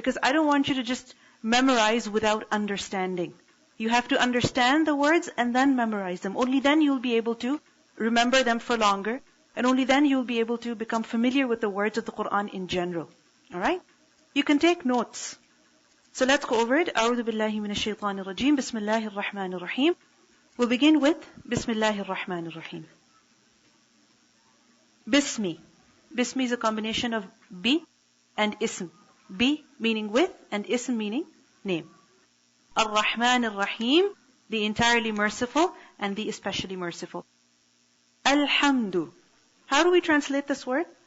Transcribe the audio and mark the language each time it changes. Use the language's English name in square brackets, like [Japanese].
[English] Because I don't want you to just memorize without understanding. You have to understand the words and then memorize them. Only then you'll be able to remember them for longer. And only then you'll be able to become familiar with the words of the Quran in general. Alright? You can take notes. So let's go over it. [Arabic] أعوذ بالله من الشيطان الرجيم. بسم الله الرحمن الرحيم. [English] We'll begin with [Arabic] بسم الله الرحمن الرحيم. [English] Bismi. Bismi is a combination of bi and ism. Bi meaning with and ism meaning name. Ar-Rahman Ar-Rahim, the entirely merciful and the especially merciful. Alhamdu. How do we translate this word?